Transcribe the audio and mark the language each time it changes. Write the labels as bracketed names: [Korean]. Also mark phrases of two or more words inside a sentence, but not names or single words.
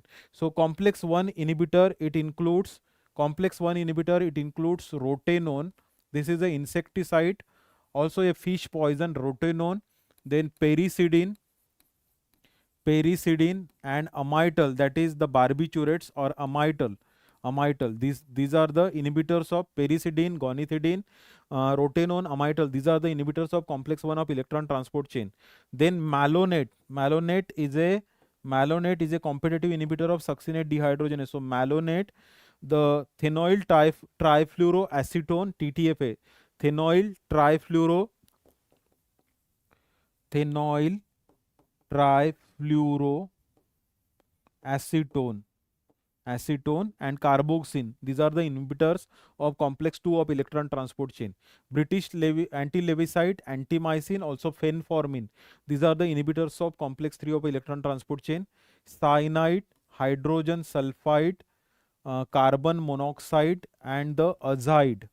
[English] So complex 1 inhibitor, it includes rotenone. This is an insecticide, also a fish poison, rotenone. Then pericidin and amital, that is the barbiturates or amital. These are the inhibitors of pericidin, gonithidine, rotenone, amital. These are the inhibitors of complex 1 of electron transport chain. Then malonate is a competitive inhibitor of succinate dehydrogenase. So malonate, the phenyl trifluoroacetone, TTFA, phenyl trifluoroacetone, and carboxyl. These are the inhibitors of complex 2 of electron transport chain. British anti-levisite, antimycin, also fenformin. These are the inhibitors of complex 3 of electron transport chain. Cyanide, hydrogen sulfide, carbon monoxide, and the azide.